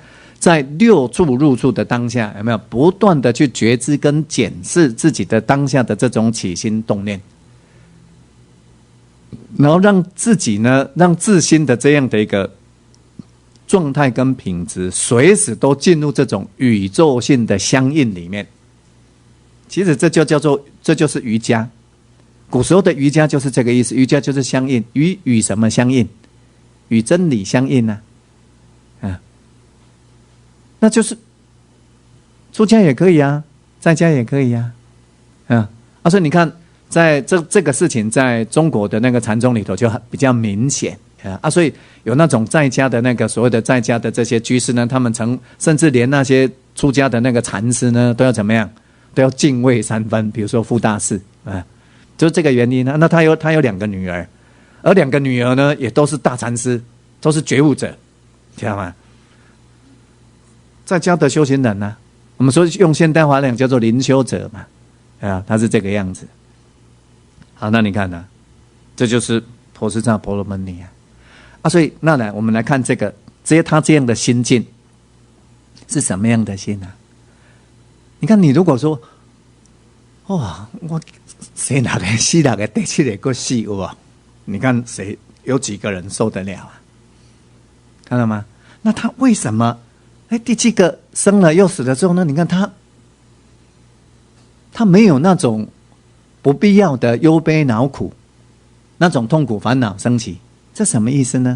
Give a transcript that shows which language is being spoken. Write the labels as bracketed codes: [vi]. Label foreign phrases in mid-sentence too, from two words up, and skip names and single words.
[zh] 在六處入處的當下，有沒有不斷的去覺知跟檢視自己的當下的這種起心動念，然後讓自己呢，讓自心的這樣的一個狀態跟品質，隨時都進入這種宇宙性的相應裡面。其實這就是瑜伽。古時候的瑜伽就是這個意思，瑜伽就是相應，與什麼相應？與真理相應呢？那就是出家也可以啊，在家也可以啊，所以你看，在這個事情，在中國的那個禪宗裡頭就比較明顯所以有那種在家的那個所謂的在家的這些居士呢，他們甚至連那些出家的那個禪師呢，都要怎麼樣？都要敬畏三分。比如說傅大士就是這個原因呢。那他有兩個女兒，而兩個女兒呢，也都是大禪師，都是覺悟者，知道嗎？在家的修行人呢，我們說用現代話講叫做靈修者嘛，他是這個樣子。好，那你看呢，這就是婆斯薩婆羅門尼所以那來我們來看他這樣的心境是什麼樣的心啊？你看，你如果說我生6個死6個第7個還死有你看誰有幾個人受得了啊？看到嗎？那他為什麼第7個生了又死了之後呢？你看他沒有那種不必要的憂悲惱苦，那種痛苦煩惱升起，這什麼意思呢？